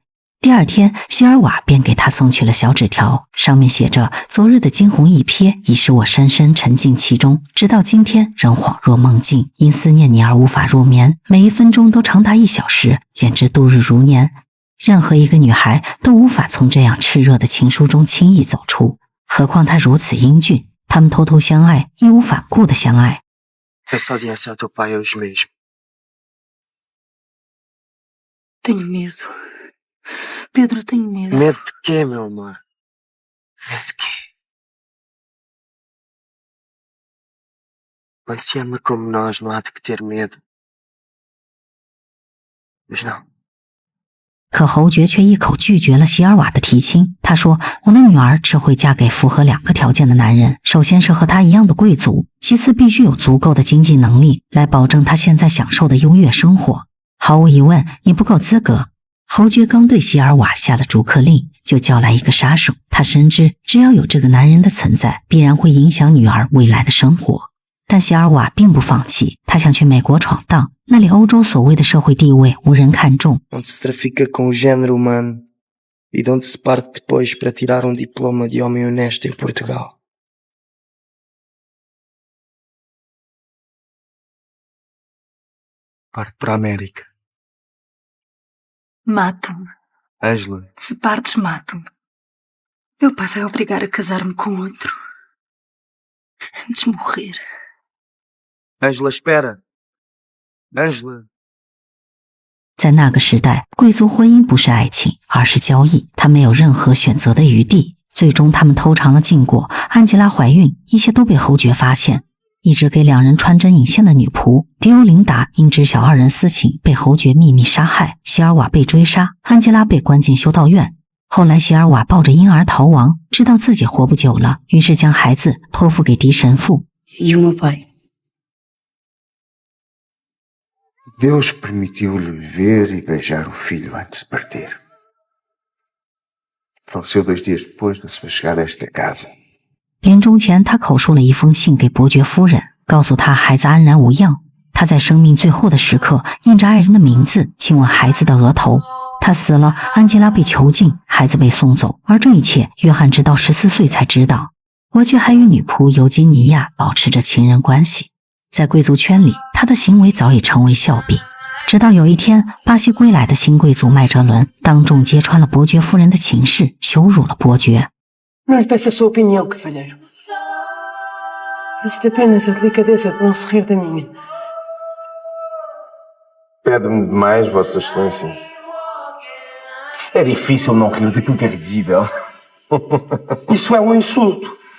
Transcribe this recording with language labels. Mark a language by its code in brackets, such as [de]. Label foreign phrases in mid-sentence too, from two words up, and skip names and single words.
[zh] 第2天，希尔瓦便给他送去了小纸条，上面写着：昨日的惊鸿一瞥已使我深深沉浸其中，直到今天仍恍若梦境，因思念你而无法入眠，每一分钟都长达1小时，简直度日如年。任何一个女孩都无法从这样炽热的情书中轻易走出，何况她如此英俊。他们偷偷相爱，义无反顾的相爱。 [pt] Essa aliança ao teu pai hoje mesmo.Tenho medo. Pedro, tenho medo. Medo de quê, meu amor? Medo de quê? Quando se ama como nós, não há de que ter medo. Mas não. [zh] 可侯爵却一口拒绝了希尔瓦的提亲。他说：我的女儿只会嫁给符合2个条件的男人，首先是和她一样的贵族，其次必须有足够的经济能力来保证她现在享受的优越生活。毫无疑问，你不够资格。侯爵刚对希尔瓦下了逐客令，就叫来一个杀手。他深知，只要有这个男人的存在，必然会影响女儿未来的生活。但席尔瓦并不放弃，他想去美国闯荡，那里欧洲所谓的社会地位无人看重。 [pt] Onde se trafica com o género humano e de onde se parte depois para tirar diploma de homem honesto em Portugal. Parte para a América. Mato-me. Ângela, Se partes, mato-me. Meu pai vai obrigar a casar-me com outro. Antes de morrer. Ângela, espera. Ângela. [zh] 在那个时代，贵族婚姻不是爱情，而是交易，他没有任何选择的余地。最终他们偷尝了禁果，安吉拉怀孕，一切都被侯爵发现。一直给两人穿针引线的女仆迪欧琳达因知晓二人私情，被侯爵秘密杀害。席尔瓦被追杀，安吉拉被关进修道院。后来席尔瓦抱着婴儿逃亡，知道自己活不久了，于是将孩子托付给狄神父。 [pt] E o meu pai? Deus permitiu-lhe ver e beijar o filho antes de partir. Faleceu 2 dias depois da sua chegada a esta casa. [zh] 临终前，他口述了一封信给伯爵夫人，告诉她孩子安然无恙。他在生命最后的时刻，印着爱人的名字，亲吻孩子的额头。他死了，安吉拉被囚禁，孩子被送走。而这一切，约翰直到14岁才知道。伯爵还与女仆尤金尼亚保持着情人关系。在贵族圈里，他的行为早已成为笑柄。直到有一天，巴西归来的新贵族麦哲伦当众揭穿了伯爵夫人的情事，羞辱了伯爵。 [pt] Não lhe peço a sua opinião, cavalheiro. Peço-lhe apenas a delicadeza de não se rir da minha. Pede-me demais, Vossa Excelência. É difícil não rir daquilo que é risível. Isso é um insulto.